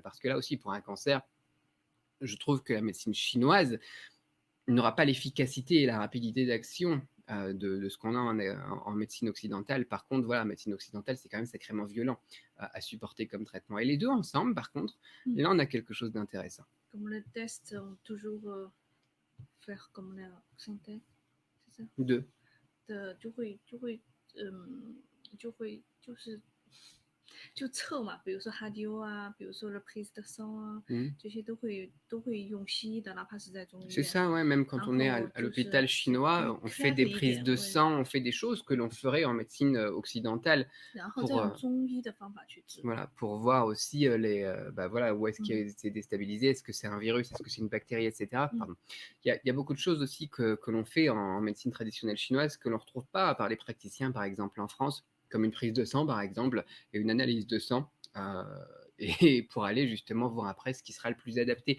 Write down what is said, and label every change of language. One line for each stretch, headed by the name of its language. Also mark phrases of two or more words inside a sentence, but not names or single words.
French: Parce que là aussi, pour un cancer, je trouve que la médecine chinoise n'aura pas l'efficacité et la rapidité d'action de ce qu'on a en médecine occidentale. Par contre, voilà, la médecine occidentale, c'est quand même sacrément violent à supporter comme traitement. Et les deux ensemble, par contre, Mm. là, on a quelque chose d'intéressant. Comme le test, on toujours faire comme la santé, c'est ça Deux.
Chinese: 的就会就会就是就测嘛，比如说哈迪欧啊，比如说
French: le prise de sang
Chinese: 啊，嗯。这些都会用西医的，哪怕是在中医
French: C'est
Chinese: 院。
French: ça, ouais, même quand
Chinese: 然
French: on est
Chinese: 后
French: à
Chinese: 就
French: l'hôpital
Chinese: 是对更
French: chinois, on fait des
Chinese: clever 一
French: prises
Chinese: 点，
French: de
Chinese: 会，
French: sang, on fait des choses que l'on ferait en médecine, occidentale
Chinese: 然后再
French: pour,
Chinese: 用中医的方法去治。
French: voilà, pour voir aussi, bah, voilà, où est-ce 嗯 que c'est déstabilisé, est-ce que c'est un virus, est-ce que c'est une bactérie, et cetera. 嗯 Pardon. Il y a beaucoup de choses aussi que l'on fait en médecine traditionnelle chinoise que l'on ne retrouve pas par les praticiens, par exemple en France, comme une prise de sang, par exemple, et une analyse de sang, et pour aller justement voir après ce qui sera le plus adapté.